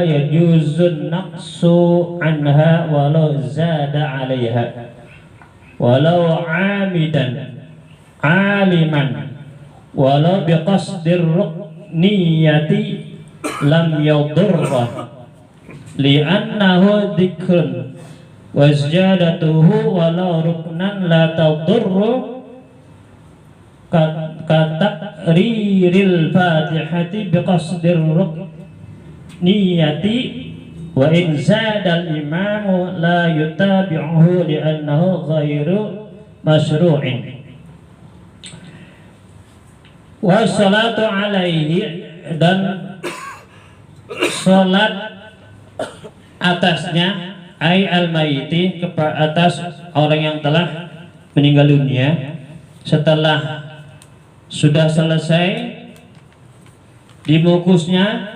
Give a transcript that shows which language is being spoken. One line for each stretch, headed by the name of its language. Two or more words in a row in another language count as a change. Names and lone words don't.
Arabic: يجوز النقص عنها ولو زاد عليها ولو عامدا عالما ولو بقصد النية لم يضر لأنه ذكر وزيادته ولو ركنا لا تضر كتكرير الفاتحة بقصد النية وإن زاد الإمام لا يتابعه لأنه غير مشروع والصلاة عليه,
Indonesian: dan salat atasnya
Arabic: أي الميت,
Indonesian: atas orang yang telah meninggal dunia setelah sudah selesai dibungkusnya.